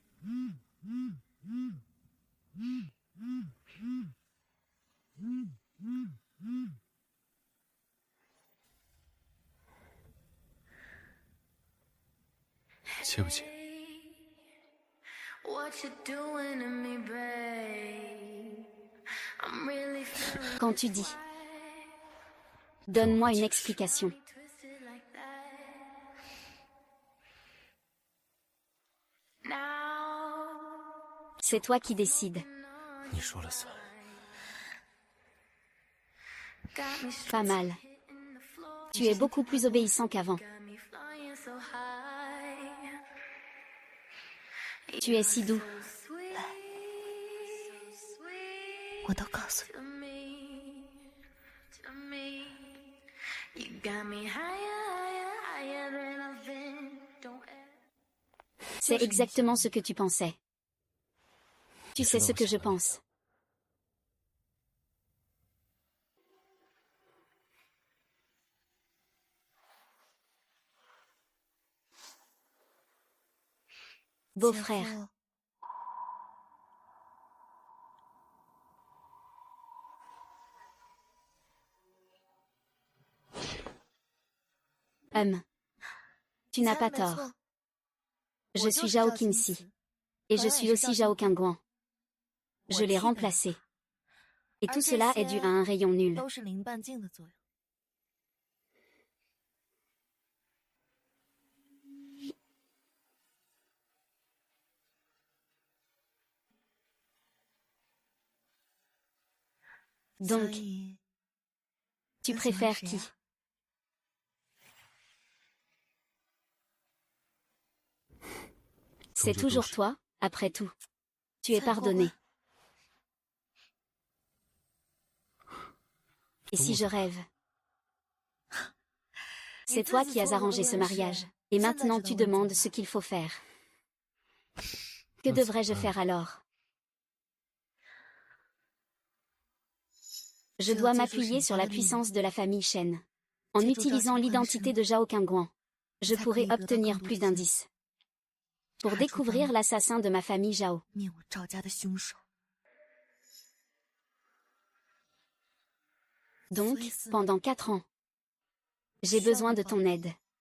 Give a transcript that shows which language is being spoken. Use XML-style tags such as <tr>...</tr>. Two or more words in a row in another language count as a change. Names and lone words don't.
<zh>气不气？</zh> <en>What you doing to me, babe? I'm really feeling</en> <fr>Quand tu dis « Donne-moi une explication</fr> <en>twisted like that. Now »,</en> <fr>c'est toi qui décides.</fr> <zh>你说了算。</zh> <en>got me</en> <fr>Pas mal.</fr> <en>hitting the floor,</en> <fr>Tu es beaucoup plus obéissant qu'avant.</fr> <en>got me flying so high.</en> <fr>Tu es si doux.</fr> <en>Sweet, sweet</en> <zh>我都告诉你，</zh> <en>to me, to me. You got me higher, higher, higher than I've been. Don't ever.</en> <fr>C'est exactement ce que tu pensais. Tu sais ce que je pense. Beau-frère,</fr> <zh>姐夫</zh> <fr>tu n'as pas</fr> <zh>没</zh> <fr>tort.</fr> <zh>错</zh> <fr>Je suis Zhao Qinxi. Et je suis aussi Zhao Qingguang. Je l'ai remplacé. Et tout cela est dû à un rayon nul.</fr> <zh>都是零半径的作用。</zh> <fr>Donc,</fr> <zh>所以</zh> <fr>tu</fr> <zh>那喜欢</zh> <fr>préfères</fr> <zh>谁</zh> <fr>qui? 啊 C'est toujours toi, après tout. Tu es pardonné. Et si je rêve? C'est toi qui as arrangé ce mariage. Et maintenant tu demandes ce qu'il faut faire. Que devrais-je faire alors? Je dois m'appuyer sur la puissance de la famille Shen. En utilisant l'identité de Zhao Qingguang, je pourrai obtenir plus d'indices. Pour découvrir l'assassin de ma famille Zhao.</fr> <zh>灭我赵家的凶手。</zh> <fr>Donc, pendant 4 ans, j'ai besoin de ton aide.</fr>